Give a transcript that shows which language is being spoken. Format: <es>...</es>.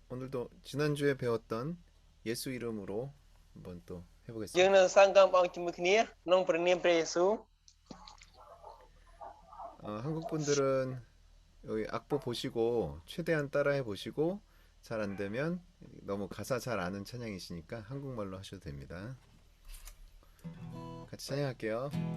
<ko>오늘도 지난주에 배웠던 예수 이름으로 한번 또</ko> <km>យើង</km> <ko>해보겠습니다.</ko> <km>នៅសង្កមបងជាមួយគ្នាក្នុងព្រះនាមព្រះយេស៊ូវ</km> <ko>한국 분들은 여기 악보 보시고 최대한 따라해 보시고 잘 안 되면 너무 가사 잘 아는 찬양이시니까 한국말로 하셔도 됩니다. 같이 찬양할게요.</ko>